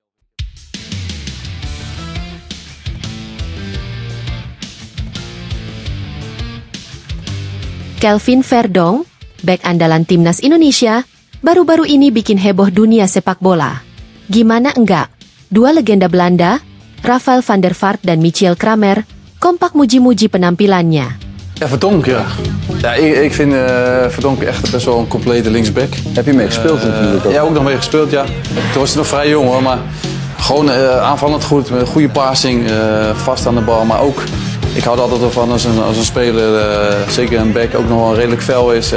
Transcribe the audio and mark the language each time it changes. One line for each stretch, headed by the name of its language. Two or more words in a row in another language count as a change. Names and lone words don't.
Indonesian: Kelvin Verdonk, bek andalan timnas Indonesia, baru-baru ini bikin heboh dunia sepak bola. Gimana enggak? Dua legenda Belanda, Rafael van der Vaart dan Michiel Kramer, kompak muji-muji penampilannya.
Dutch: Ja, Verdonk, ja. Ja, ik vind Verdonk echt best wel een complete linksback. Heb je mee gespeeld natuurlijk ook? Ja, ook nog mee gespeeld, ja. Toen was hij nog vrij jong hoor, maar gewoon aanvallend goed, met een goede passing, vast aan de bal. Maar ook, ik hou er altijd wel van als een speler, zeker een back, ook nog wel redelijk fel is.